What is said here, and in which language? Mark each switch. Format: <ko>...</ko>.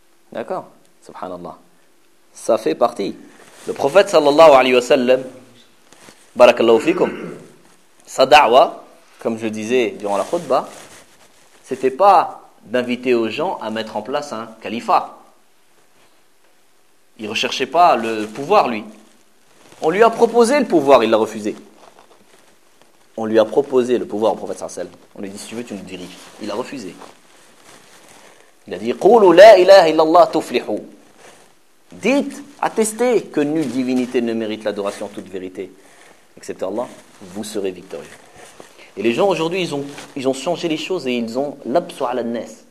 <fr>D'accord ? Subhanallah. Ça fait partie. Le prophète sallallahu alayhi wa sallam, barakallahu fikum, sa da'wa, comme je disais durant la khutbah, c'était pas d'inviter aux gens à mettre en place un califat. Il recherchait pas le pouvoir, lui. On lui a proposé le pouvoir, il l'a refusé. On lui a proposé le pouvoir au prophète sallallahu alayhi wa sallam. On lui a dit, si tu veux, tu nous diriges. Il a refusé. Il a dit,</fr> <ar>قولوا لا إله إلا الله تفلحوا.</ar> <fr>Dites, attestez que nulle divinité ne mérite l'adoration en toute vérité, excepté Allah, vous serez victorieux. Et les gens aujourd'hui, ils ont changé les choses et ils ont l'absu ala nes.</fr>